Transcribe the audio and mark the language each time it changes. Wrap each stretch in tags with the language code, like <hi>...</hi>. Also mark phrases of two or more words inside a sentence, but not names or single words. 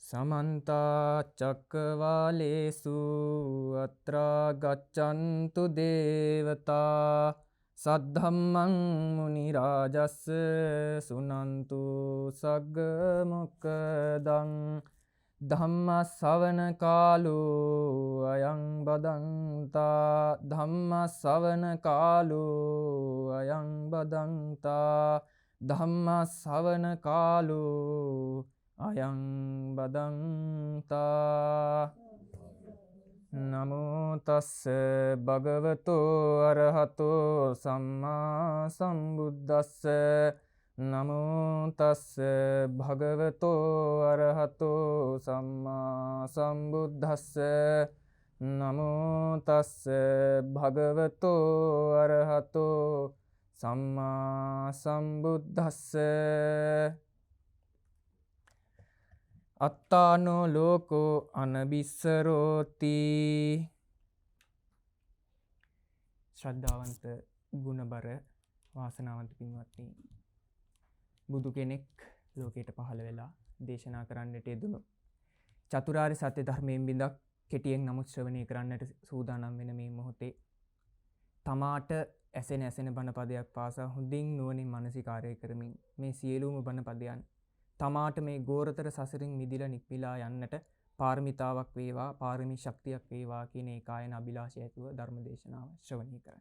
<pi>समन्ता चक्रवालेषु अत्र गच्छन्तु देवता सद्धम्मं मुनिराजस्य शृण्वन्तु सग्मुखदं धम्मश्रवणकालो अयं बदन्ता धम्मश्रवणकालो अयं बदन्ता धम्मश्रवणकालो අයං බදන්තා නමෝ තස්ස භගවතෝ අරහතෝ සම්මා සම්බුද්දස්ස නමෝ තස්ස භගවතෝ අරහතෝ සම්මා සම්බුද්දස්ස නමෝ තස්ස භගවතෝ අරහතෝ සම්මා සම්බුද්දස්ස අත්තානෝ ලෝකෝ අනබිස්සරෝති.</pi> <si>ශ්‍රද්ධාවන්ත ගුණබර වාසනාවන්ත පින්වත්නි, බුදු කෙනෙක් ලෝකයට පහළ වෙලා දේශනා කරන්නට යෙදුණු චතුරාර්ය සත්‍ය ධර්මයෙන් බිඳක් කෙටියෙන් නමුත් ශ්‍රවණය කරන්නට සූදානම් වෙන මේ මොහොතේ තමාට ඇසෙන බණ පදයක් පාසා හොඳින් නුවණින් මනසිකාරය කරමින් මේ සියලුම බණ පදයන් තමාට මේ ගෝරතර සසරින් මිදිලා නික්මිලා යන්නට පාරමිතාවක් වේවා, පාරමී ශක්තියක් වේවා කියන ඒකායන අභිලාෂය ඇතුව ධර්ම දේශනාව ශ්‍රවණය කරන්න.</si>